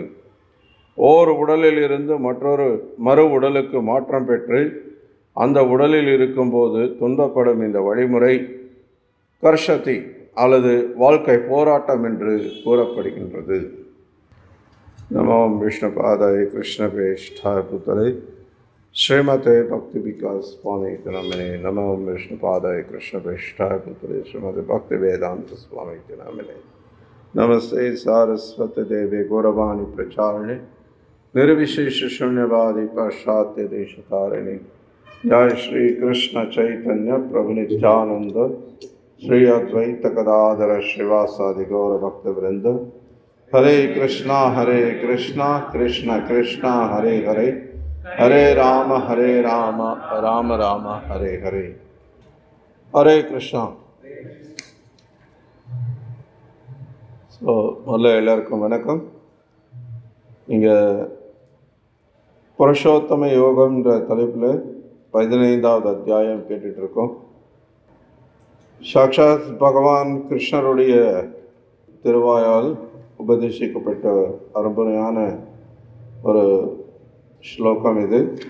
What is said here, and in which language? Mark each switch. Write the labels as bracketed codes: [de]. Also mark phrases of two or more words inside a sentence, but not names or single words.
[ta] ஓர் உடலில் இருந்து மற்றொரு மறு உடலுக்கு மாற்றம் பெற்று அந்த உடலில் இருக்கும்போது துன்பப்படும் இந்த வழிமுறை கர்ஷதி அல்லது வாழ்க்கை போராட்டம் என்று கூறப்படுகின்றது. [sa] नमो विष्णुपादाय कृष्णपेष्टाय पुत्तरै श्रीमते भक्ति विकास स्वामी नामिने. नमो विष्णुपादाय कृष्णपेष्टाय पुत्तरै श्रीमते भक्ति वेदान्त स्वामी नामिने. नमस्ते सारस्वती देवे गौरवाणी प्रचारिणी निर्विशेष शून्यवादी पाश्चात्य देश तारिणी. जय श्री कृष्ण चैतन्य प्रभु नित्यानंद श्री अद्वैत गदाधर श्रीवासादि गौर भक्त वृंद. हरे कृष्णा कृष्ण कृष्णा हरे हरे, हरे राम राम राम हरे हरे. हरे कृष्णा. [ta] ஸோ முதல்ல எல்லாருக்கும் வணக்கம். இங்கே புருஷோத்தம யோகம்ன்ற தலைப்பில் 15வது அத்தியாயம் கேட்டுட்ருக்கோம். சாக்ஷாத் பகவான் கிருஷ்ணருடைய திருவாயால் உபதேசிக்கப்பட்ட அருமையான ஒரு ஸ்லோகம் இது.